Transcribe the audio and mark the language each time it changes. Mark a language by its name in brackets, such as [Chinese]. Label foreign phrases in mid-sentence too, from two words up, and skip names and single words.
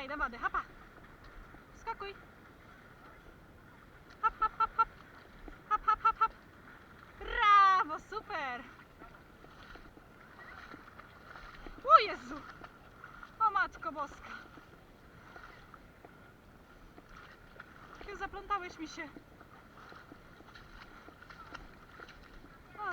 [Polish] wody, hapa. Skakuj. Hop, hop, hop, hop. Hop, hop, hop, hop. Brawo, super. O Jezu. O Matko Boska. Kiu, zaplątałeś mi się. O.